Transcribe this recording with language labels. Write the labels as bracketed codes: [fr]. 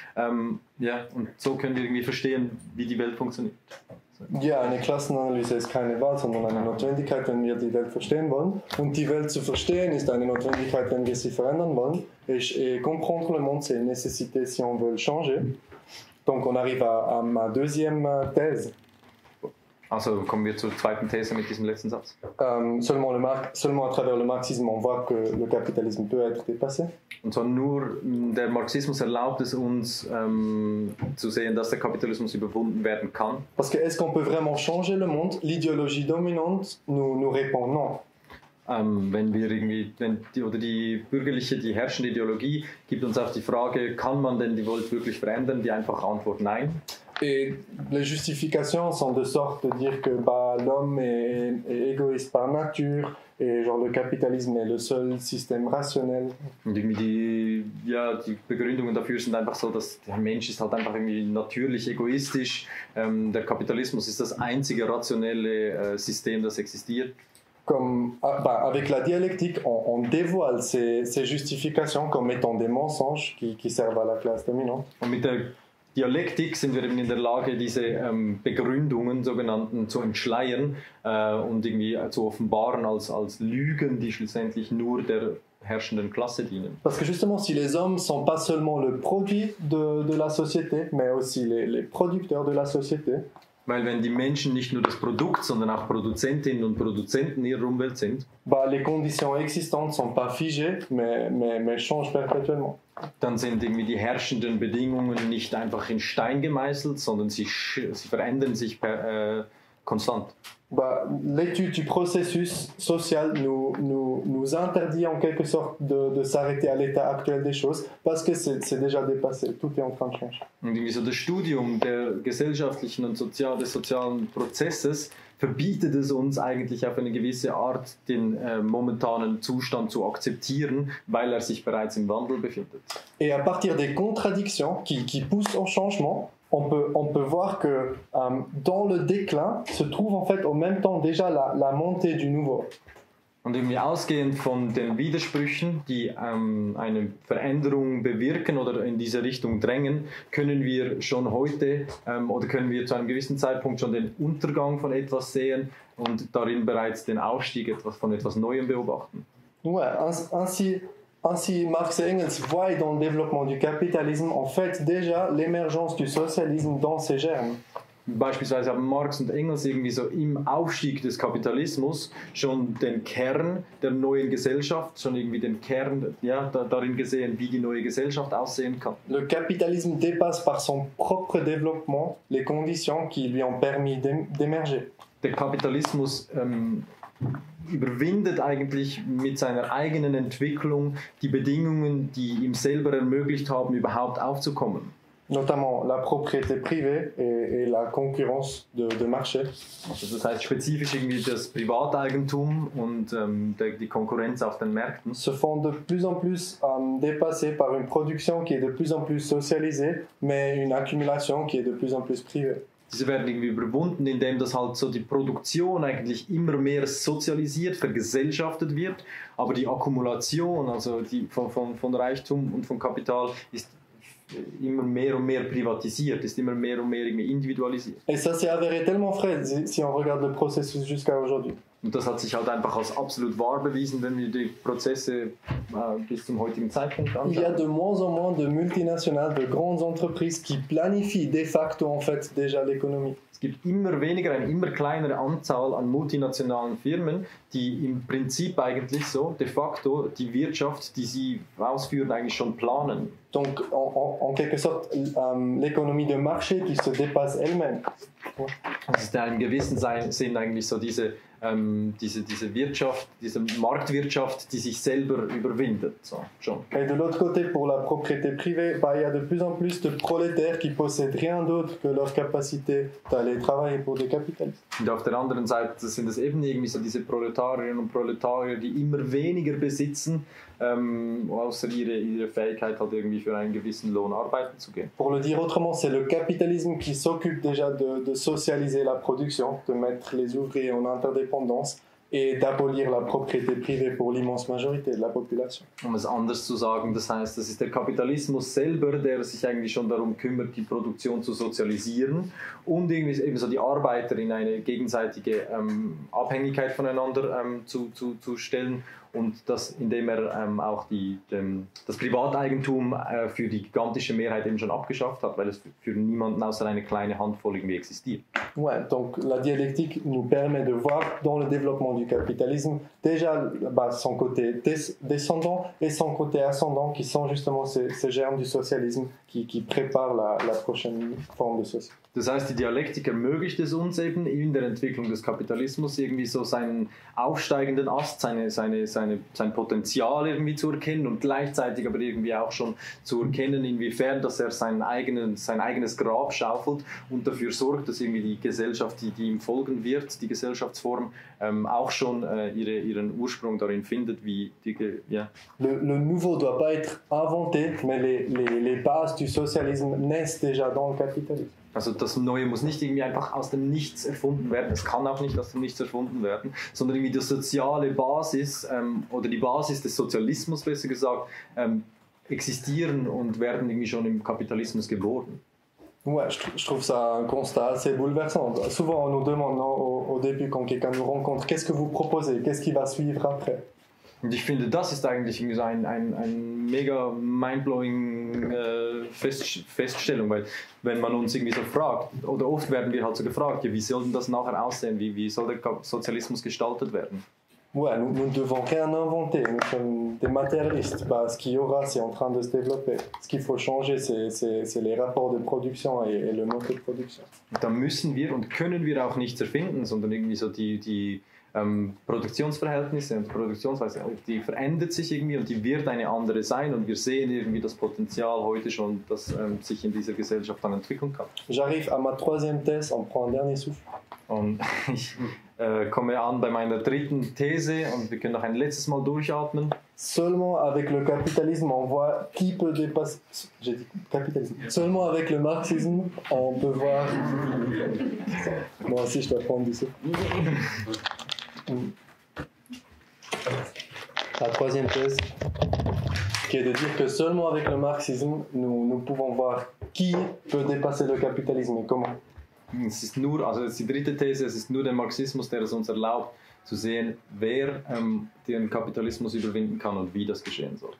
[de] Und so können wir irgendwie verstehen, wie die Welt funktioniert. Ja, eine Klassenanalyse ist keine Wahl, sondern eine Notwendigkeit, wenn wir die Welt verstehen wollen. Und die Welt zu verstehen ist eine Notwendigkeit, wenn wir sie verändern wollen. [fr] Et comprendre le monde, c'est une nécessité si on veut le changer. Donc on arrive à ma deuxième thèse. [de] Also kommen wir zur zweiten These mit diesem letzten Satz. [fr] Seulement à travers le marxisme, on voit que le capitalisme peut être dépassé. [de] Und zwar nur der Marxismus erlaubt es uns zu sehen, dass der Kapitalismus überwunden werden kann. [fr] Parce que est-ce qu'on peut vraiment changer le monde? L'idéologie dominante nous répond non. [de] Wenn die bürgerliche, die herrschende Ideologie gibt uns auch die Frage, kann man denn die Welt wirklich verändern? Die einfache Antwort nein. [fr] Et les justifications sont de sorte de dire que l'homme est égoïste par nature et genre le capitalisme est le seul système rationnel. [de] Und irgendwie die Begründungen dafür sind einfach so, dass der Mensch ist halt einfach irgendwie natürlich egoistisch. Der Kapitalismus ist das einzige rationelle System, das existiert. [fr] Avec la dialectique, on dévoile ces justifications comme étant des mensonges qui servent à la classe dominante. [de] Und mit der Dialektik sind wir eben in der Lage, diese Begründungen sogenannten zu entschleiern und irgendwie zu offenbaren als Lügen, die schlussendlich nur der herrschenden Klasse dienen. [fr] Parce que justement, si les hommes sont pas seulement le produit de la société, mais aussi les producteurs de la société. [de] Weil wenn die Menschen nicht nur das Produkt, sondern auch Produzentinnen und Produzenten ihrer Umwelt sind, [fr] les conditions existantes sont pas figées, mais changent perpétuellement. [de] Dann sind irgendwie die herrschenden Bedingungen nicht einfach in Stein gemeißelt, sondern sie verändern sich konstant. [fr] L'étude du processus social nous interdit en quelque sorte de s'arrêter à l'état actuel des choses, parce que c'est déjà dépassé, tout est en train de changer. [de] Und irgendwie so das Studium der gesellschaftlichen und des sozialen Prozesses verbietet es uns eigentlich auf eine gewisse Art, den momentanen Zustand zu akzeptieren, weil er sich bereits im Wandel befindet. [fr] Et à partir des contradictions qui poussent au changement, on peut voir que dans le déclin se trouve en fait au même temps déjà la montée du nouveau. [de] Und irgendwie ausgehend von den Widersprüchen, die eine Veränderung bewirken oder in diese Richtung drängen, können wir schon heute oder können wir zu einem gewissen Zeitpunkt schon den Untergang von etwas sehen und darin bereits den Aufstieg von etwas Neuem beobachten. [fr] Ouais, ainsi Marx et Engels voient dans le développement du capitalisme en fait déjà l'émergence du socialisme dans ses germes. [de] Beispielsweise haben Marx und Engels irgendwie so im Aufstieg des Kapitalismus schon den Kern der neuen Gesellschaft, schon irgendwie den Kern darin gesehen, wie die neue Gesellschaft aussehen kann. [fr] Le capitalisme dépasse par son propre développement les conditions qui lui ont permis d'émerger. [de] Der Kapitalismus überwindet eigentlich mit seiner eigenen Entwicklung die Bedingungen, die ihm selber ermöglicht haben, überhaupt aufzukommen. [fr] Notamment la propriété privée et la concurrence de marché. [de] Also das heißt spezifisch irgendwie das Privateigentum und die Konkurrenz auf den Märkten. [fr] Se font de plus en plus dépassés par une production qui est de plus en plus socialisée, mais une accumulation qui est de plus en plus privée. [de] Diese werden irgendwie überwunden, indem das halt so die Produktion eigentlich immer mehr sozialisiert, vergesellschaftet wird, aber die Akkumulation, also die von Reichtum und von Kapital, ist immer mehr und mehr privatisiert, ist immer mehr und mehr irgendwie individualisiert. [fr] Et ça s'est avéré tellement vrai si on regarde le processus jusqu'à aujourd'hui. [de] Und das hat sich halt einfach als absolut wahr bewiesen, wenn wir die Prozesse bis zum heutigen Zeitpunkt anschauen. [fr] Il y a de moins en moins de multinationales, de grandes entreprises qui planifient de facto en fait déjà l'économie. [de] Es gibt immer weniger, eine immer kleinere Anzahl an multinationalen Firmen, die im Prinzip eigentlich so de facto die Wirtschaft, die sie ausführen, eigentlich schon planen. [fr] Donc en quelque sorte l'économie de marché qui se dépasse elle-même. [de] Das ist in einem gewissen Sinn eigentlich so diese Wirtschaft, diese Marktwirtschaft, die sich selber überwindet. So, schon. [fr] Et de l'autre côté, pour la propriété privée, il y a de plus en plus de prolétaires qui possèdent rien d'autre que leur capacité d'aller travailler pour des capitalistes. [de] Und auf der anderen Seite sind es eben irgendwie so diese Proletarierinnen und Proletarier, die immer weniger besitzen, außer ihre Fähigkeit halt irgendwie für einen gewissen Lohn arbeiten zu gehen. [fr] Pour le dire autrement, c'est le capitalisme qui s'occupe déjà de socialiser la production, de mettre les ouvriers en interdépendance et d'abolir la propriété privée pour l'immense majorité de la population. [de] Um es anders zu sagen, das heißt, das ist der Kapitalismus selber, der sich eigentlich schon darum kümmert, die Produktion zu sozialisieren und irgendwie eben so die Arbeiter in eine gegenseitige Abhängigkeit voneinander zu stellen. Und das, indem er auch das Privateigentum für die gigantische Mehrheit eben schon abgeschafft hat, weil es für niemanden außer eine kleine Handvoll irgendwie existiert. [fr] Ouais, donc la dialectique nous permet de voir dans le développement du capitalisme déjà son côté descendant et son côté ascendant qui sont justement ces germes du socialisme qui préparent la prochaine forme de société. [de] Das heißt, die Dialektik ermöglicht es uns eben in der Entwicklung des Kapitalismus irgendwie so seinen aufsteigenden Ast, sein Potenzial irgendwie zu erkennen und gleichzeitig aber irgendwie auch schon zu erkennen, inwiefern dass er sein eigenes Grab schaufelt und dafür sorgt, dass irgendwie die Gesellschaft, die ihm folgen wird, die Gesellschaftsform, auch schon ihren Ursprung darin findet, wie ja. [fr] Le nouveau doit pas être inventé, mais les bases du socialisme naissent déjà dans le capitalisme. [de] Also das Neue muss nicht irgendwie einfach aus dem Nichts erfunden werden, es kann auch nicht aus dem Nichts erfunden werden, sondern irgendwie die soziale Basis oder die Basis des Sozialismus, besser gesagt, existieren und werden irgendwie schon im Kapitalismus geboren. [fr] Ouais, je trouve ça un constat assez bouleversant. Souvent on nous demande au début quand quelqu'un nous rencontre, qu'est-ce que vous proposez, qu'est-ce qui va suivre après? [de] Und ich finde, das ist eigentlich so ein mega mindblowing Feststellung, weil wenn man uns irgendwie so fragt, oder oft werden wir halt so gefragt, ja, wie soll denn das nachher aussehen, wie soll der Sozialismus gestaltet werden? [fr] Ouais, nous ne devons rien inventer, nous sommes des matérialistes. Ce qu'il y aura, c'est en train de se développer. Ce qu'il faut changer, c'est les rapports de production et le mode de production. [de] Und da müssen wir und können wir auch nichts erfinden, sondern irgendwie so die Produktionsverhältnisse und Produktionsweise, die verändert sich irgendwie und die wird eine andere sein und wir sehen irgendwie das Potenzial heute schon, das sich in dieser Gesellschaft dann entwickeln kann. [fr] J'arrive à ma troisième thèse, on prend un dernier souffle. [de] Und ich komme an bei meiner dritten These und wir können noch ein letztes Mal durchatmen. [fr] Seulement avec le capitalisme, on voit qui peut dépasser. J'ai dit capitalisme. Seulement avec le marxisme, on peut voir. Moi aussi, je dois prendre du souffle. La troisième thèse, qui est de dire que seulement avec le marxisme, nous pouvons voir qui peut dépasser le capitalisme et comment. [de] Es ist nur, also das ist die dritte These, es ist nur der Marxismus, der es uns erlaubt, zu sehen, wer den Kapitalismus überwinden kann und wie das geschehen soll.